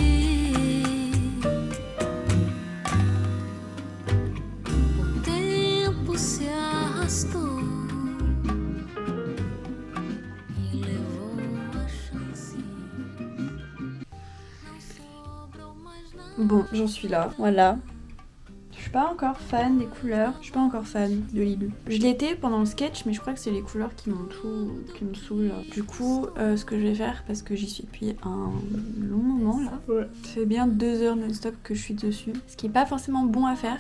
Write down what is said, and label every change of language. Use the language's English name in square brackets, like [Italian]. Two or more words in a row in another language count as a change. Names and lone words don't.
[Portuguese] O tempo se arrastou e levou a chance. Não sobrou mais nada. [French] Bon, j'en suis là. Voilà. Je suis pas encore fan des couleurs. Je suis pas encore fan de Lilou. Je l'étais pendant le sketch, mais je crois que c'est les couleurs qui me saoulent. Du coup, ce que je vais faire, parce que j'y suis depuis un long moment là. Ouais. Ça fait bien 2 heures non-stop que je suis dessus. Ce qui est pas forcément bon à faire.